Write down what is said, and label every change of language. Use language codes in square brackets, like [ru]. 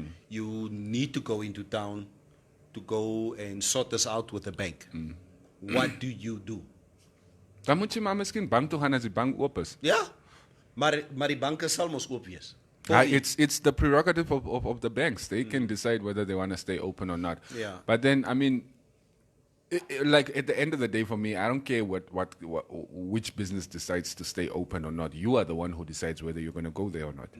[en] You need to go into town to go and sort this out with the bank. What do you do? [af] Dan moet jy maar miskien bank toe gaan as die bank oop is. Ja, maar die banke sal mos oop wees. [en] It's the prerogative of the banks. They can decide whether they want to stay open or not. Yeah. But then, I mean, like at the end of the day, for me, I don't care which business decides to stay open or not. You are the one who decides whether you're going to go there or not.